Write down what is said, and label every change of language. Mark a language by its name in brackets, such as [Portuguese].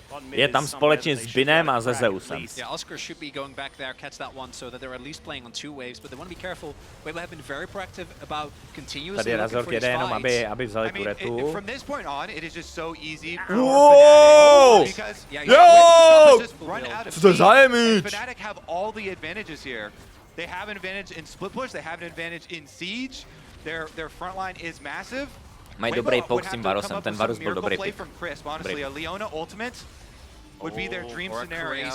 [Czech] Je tam společně s Binem a se Zeusem. [English] Yeah, Oscar should be going back there, catch that one, so that they're at least playing on 2 waves, but they want to be careful. Weibo have been very proactive about continuously looking for these fights. [Czech] aby vzali tu retu. [English] From this point on, it is just so easy for [Czech] Whoa! Yo! Co to za image? [English] Fnatic have all the advantages here. They have an advantage in split push, they have an advantage in siege. Their front line is massive. [Czech] Mají dobrý poke s tím Varusem, ten Varus byl dobrý pick. [English] Honestly, a Leona ultimate would be their dream scenario.